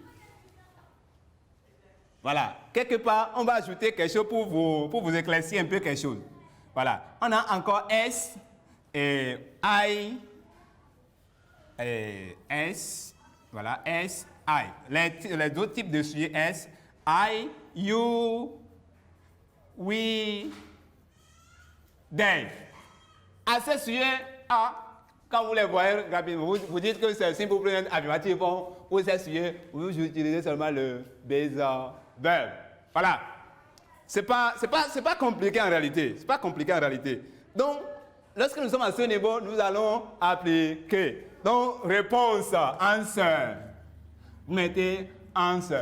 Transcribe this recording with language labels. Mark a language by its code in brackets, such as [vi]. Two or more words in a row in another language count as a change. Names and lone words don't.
[fr] Voilà. Quelque part, on va ajouter quelque chose pour vous éclaircir un peu quelque chose. Voilà. On a encore S et I. Et S. Voilà. S, I. Les autres types de sujets S. [en] I, you, we, they. [fr] À ces sujets A, quand vous les voyez rapidement, vous dites que c'est [en] simple present affirmative form. [fr] Pour ces sujets, vous utilisez seulement le [en] base verb. [fr] Voilà. C'est pas compliqué en réalité. C'est pas compliqué en réalité. Donc, lorsque nous sommes à ce niveau, nous allons appliquer. Donc, réponse, answer. Vous mettez answer.